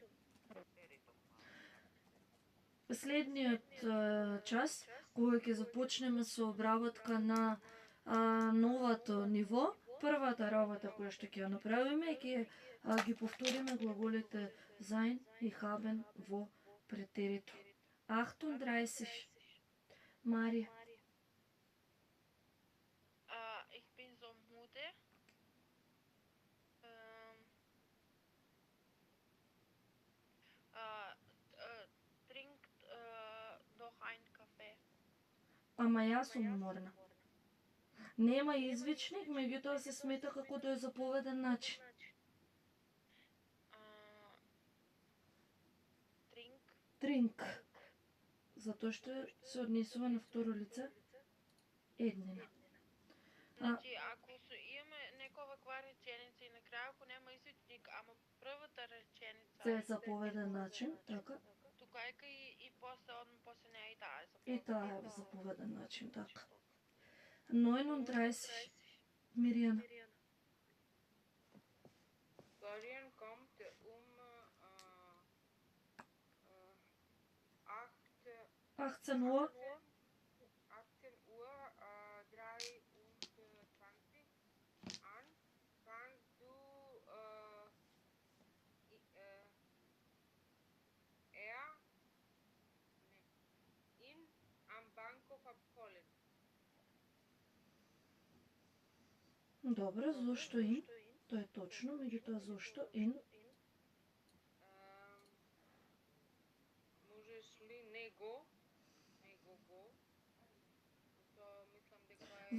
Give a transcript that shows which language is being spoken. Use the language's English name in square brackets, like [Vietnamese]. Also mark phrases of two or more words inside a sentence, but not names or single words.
[Macedonian] Следниот час, кога ќе започнеме со обработка на новото ниво, првата работа која што ќе ја направиме е ќе ги повториме глаголите sein и haben во претерито. 38. Марија. [German] Ich bin so müde. Trinkt doch ein Kaffee. [Macedonian] Ама јас сум уморна. Нема извичник, меѓутоа се смета како да е заповеден начин. Trink. Тринк. Затоа што се однесува на второ лице еднина. Значи, ако имаме нека ваква реченица и на крај, ако нема извичник, ама првата реченица Се е заповеден начин, така. тука и после неа и таа И таа е заповеден начин, така. 39. Миријана. [German] Florian kommt 18 Uhr. 18 Uhr 23 an. Kannst du ihn am Bahnhof abholen? [Macedonian] Добро, зошто ин? Тоа е точно, меѓутоа зошто ин? Можеш ли него го? Тоа мислам дека е